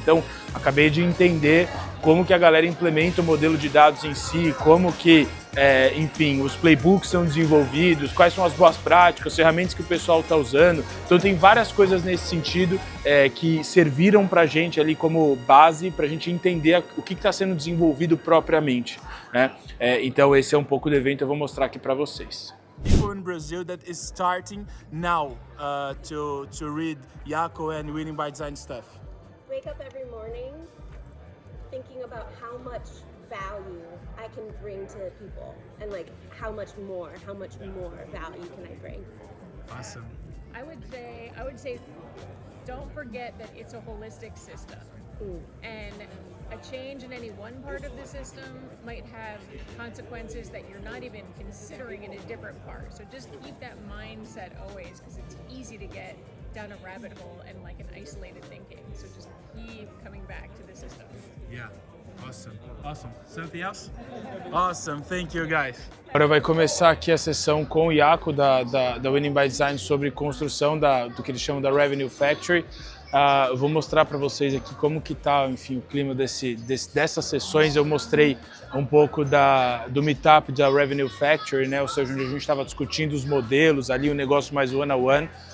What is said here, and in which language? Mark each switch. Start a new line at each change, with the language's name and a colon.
Portuguese: Então, acabei de entender como que a galera implementa o modelo de dados em si, como que, enfim, os playbooks são desenvolvidos, quais são as boas práticas, as ferramentas que o pessoal está usando. Então tem várias coisas nesse sentido que serviram para a gente ali como base, para a gente entender o que está sendo desenvolvido propriamente, né? Então esse é um pouco do evento, eu vou mostrar aqui para vocês.
English: People in Brazil that is starting now to read Iaco and Winning by Design stuff. Wake up every morning thinking about how much value I can bring to people, and like how much more value can I bring? Awesome. I would say don't forget that it's a holistic system. And a change in any one part of the system might have consequences that you're not even considering in a different part. So just keep that mindset always, because it's easy to get down a rabbit hole and like an isolated thinking. So just keep coming back to the system. Yeah. Awesome. Something else? Awesome. Thank you, guys.
Portuguese: Agora vai começar aqui a sessão com o Iaco da Winning by Design sobre construção do que eles chamam da Revenue Factory. Eu vou mostrar para vocês aqui como que tá, enfim, o clima dessas sessões. Eu mostrei um pouco do meetup da Revenue Factory, né? Ou seja, onde a gente estava discutindo os modelos ali, o negócio mais one-on-one.